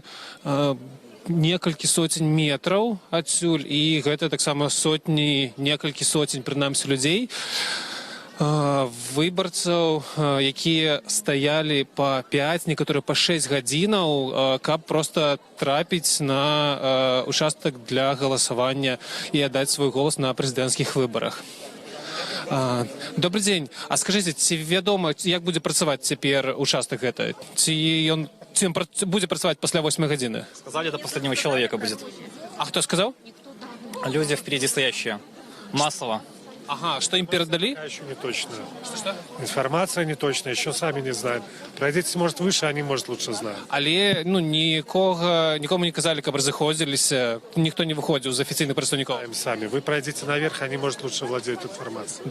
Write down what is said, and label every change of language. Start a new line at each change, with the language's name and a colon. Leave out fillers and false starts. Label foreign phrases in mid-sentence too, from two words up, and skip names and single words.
Belarusian: Некалькі соцень метраў адсюль, і гэта таксама некалькі соцень, прынамсі, людзей, выбарцаў, якія стаялі па 5, некаторыя па 6 гадзінаў, каб проста трапіць на участак для галасавання і аддаць свой голас на прэзідэнцкіх выбарах. Добрый дзень. А скажыце, ці вядома, як будзе працаваць цяпер участак гэта? Ці ён будзе працаваць пасля 8 гадзіны?
Russian: Сказали, до последнего человека будет.
Belarusian: А хто сказаў?
Russian: Люди впереди стоящие. Массово. Ага, что им передали? Еще не точно. Что? Информация не точная, еще сами не знаем. Пройдите, может, выше, они, может, лучше знают.
Belarusian: Але, никому не казали, каб разыходзіліся, никто не выходзіў з афіцыйных прадстаўнікоў.
Russian: Сами. Вы пройдите наверх, они, может, лучше владеют информацией.